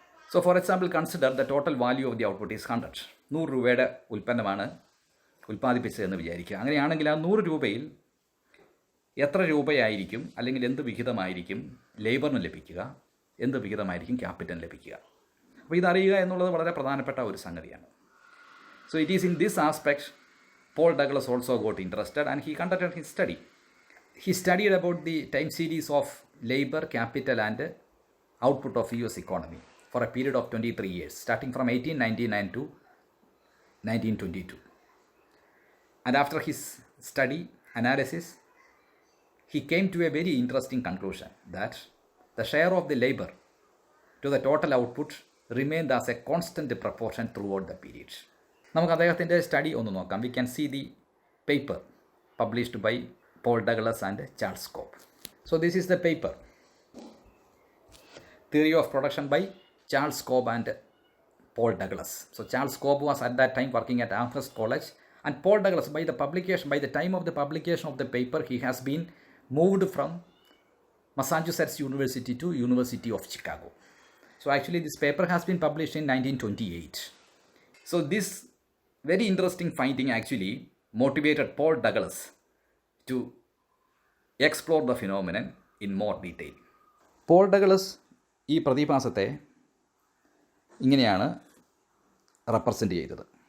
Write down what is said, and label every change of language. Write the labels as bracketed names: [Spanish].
[English] So for example, consider the total value of the output is 100. [Malayalam] 100 രൂപയുടെ ഉൽപ്പന്നമാണ് ഉൽപ്പാദിപ്പിച്ചതെന്ന് വിചാരിക്കുക. അങ്ങനെയാണെങ്കിൽ ആ 100 രൂപയിൽ എത്ര രൂപയായിരിക്കും അല്ലെങ്കിൽ എന്ത് വിഹിതമായിരിക്കും ലേബറിന് ലഭിക്കുക, എന്ത് വിഹിതമായിരിക്കും ക്യാപിറ്റലിന് ലഭിക്കുക. അപ്പോൾ ഇതറിയുക എന്നുള്ളത് വളരെ പ്രധാനപ്പെട്ട ഒരു സംഗതിയാണ്. [English] So it is in this aspect Paul Douglas also got interested and he conducted his study. He studied about the time series of labor, capital and output of US economy for a period of 23 years, starting from 1899 to 1922. And after his study, analysis, he came to a very interesting conclusion that the share of the labor to the total output remained as a constant proportion throughout the period. [Malayalam] നമുക്ക് അദ്ദേഹത്തിൻ്റെ study ഒന്ന് നോക്കാം. [English] We can see the paper published by Paul Douglas and Charles Cobb. So this is the paper, theory of production by Charles Cobb and Paul Douglas. So Charles Cobb was at that time working at Amherst College, and Paul Douglas, by the time of the publication of the paper, he has been moved from Massachusetts University to University of Chicago. So actually this paper has been published in 1928. So this very interesting finding actually motivated Paul Douglas to explore the phenomenon in more detail. [Malayalam] Paul Douglas ഈ പ്രതിഭാസത്തെ ഇങ്ങനെയാണ് represent ചെയ്തത്.